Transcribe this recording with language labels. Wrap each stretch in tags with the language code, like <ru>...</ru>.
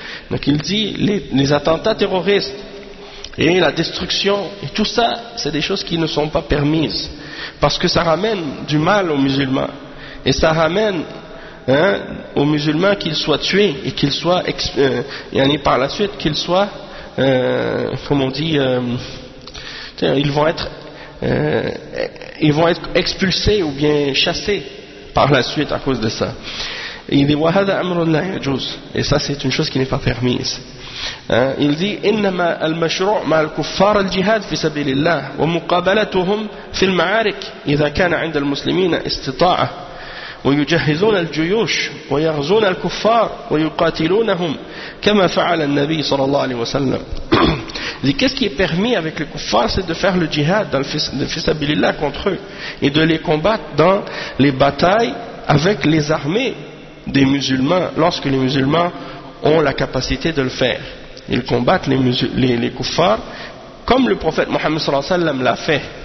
<fr>Donc il dit les attentats terroristes et la destruction et tout ça, c'est des choses qui ne sont pas permises parce que ça ramène du mal aux musulmans et ça ramène aux musulmans qu'ils soient tués et qu'ils soient par la suite qu'ils soient ils vont être expulsés ou bien chassés par la suite à cause de ça. Il dit</fr> <ar>وهذا أمر لا يجوز,</ar> <fr>et ça c'est une chose qui n'est pas permise. Il dit</fr> <ar>إنما المشروع مع الكفار الجهاد في سبيل الله ومقابلتهم في المعارك إذا كان عند المسلمين استطاعة ويجهزون الجيوش ويغزون الكفار ويقاتلونهم كما فعل النبي صلى الله عليه وسلم.</ar> <fr>Il dit qu'est-ce qui est permis avec les kuffars, c'est de faire le jihad dans le fisabilillah contre eux et de les combattre dans les batailles avec les armées des musulmans lorsque les musulmans ont la capacité de le faire. Ils combattent les kuffars comme le prophète Mohammed sallallahu alayhi wa sallam l'a fait.</fr>